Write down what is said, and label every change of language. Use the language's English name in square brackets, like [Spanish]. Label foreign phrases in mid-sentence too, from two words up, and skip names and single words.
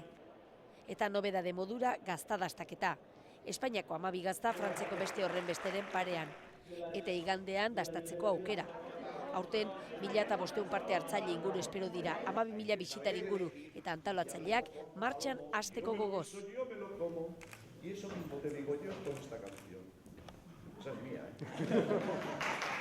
[Basque] Eta nobedade modura gaztadastaketa. Espainiako 12 gazta Frantziako beste horren besteren parean. Eta igandean dastatzeko aukera. Aurten 1.500 parte hartzaile inguru espero dira, 12.000 bisitari inguru eta antolatzaileak martxan hasteko gogoz. [Spanish] Yo me lo como y eso mismo te digo yo con esta canción. Esa es mía, ¿eh?